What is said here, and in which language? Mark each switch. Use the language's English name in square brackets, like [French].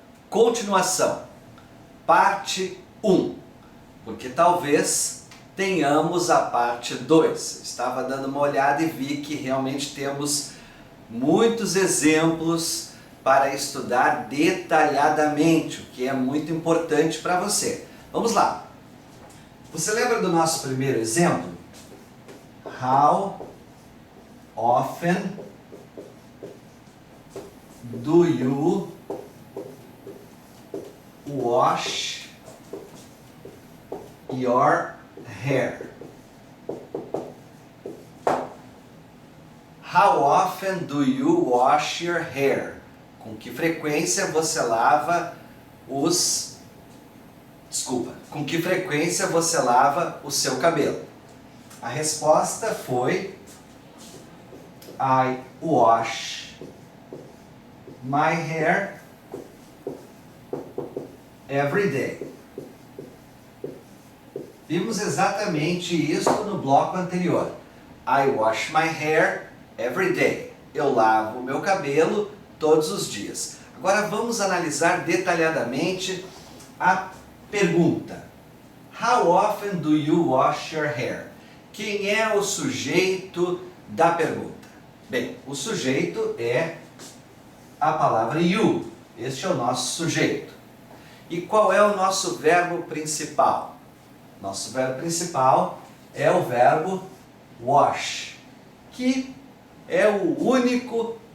[Portuguese] Continuação, parte 1, porque talvez tenhamos a parte 2. Estava dando uma olhada e vi que realmente temos muitos exemplos para estudar detalhadamente, o que é muito importante para você. Vamos lá. Você lembra do nosso primeiro exemplo? [English] How often do you wash your hair? How often do you wash your hair? [Portuguese] Com que frequência você lava os... com que frequência você lava o seu cabelo? A resposta foi [English] I wash my hair every day. [Portuguese] Vimos exatamente isso no bloco anterior. [English] I wash my hair every day. [Portuguese] Eu lavo o meu cabelo todos os dias. Agora vamos analisar detalhadamente a pergunta. [English] How often do you wash your hair? [Portuguese] Quem é o sujeito da pergunta? Bem, o sujeito é a palavra you. Este é o nosso sujeito. E qual é o nosso verbo principal? Nosso verbo principal é o verbo wash, que é o único